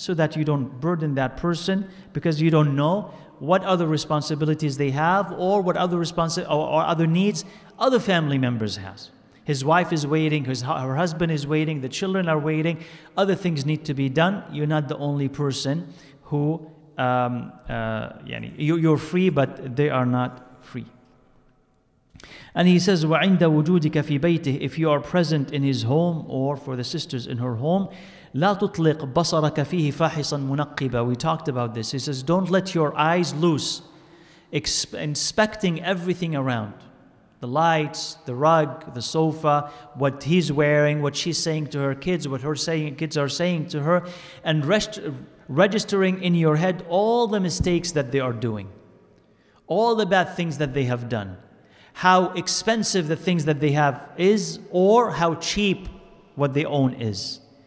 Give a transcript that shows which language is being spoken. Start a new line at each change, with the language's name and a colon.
English: So that you don't burden that person, because you don't know what other responsibilities they have, or what other or other needs other family members has. His wife is waiting, her husband is waiting, the children are waiting, other things need to be done. You're not the only person who, you're free, but they are not free. And he says,
Arabic: وَعِنْدَ وُجُودِكَ فِي بَيْتِهِ.
English: If you are present in his home, or for the sisters in her home,
Arabic: لَا تُطْلِقْ بَصَرَكَ فِيهِ فَاحِصًا مُنَقِّبًا.
English: We talked about this. He says, don't let your eyes loose, inspecting everything around. The lights, the rug, the sofa, what he's wearing, what she's saying to her kids, what her kids are saying to her, and registering in your head all the mistakes that they are doing, all the bad things that they have done, how expensive the things that they have is, or how cheap what they own is.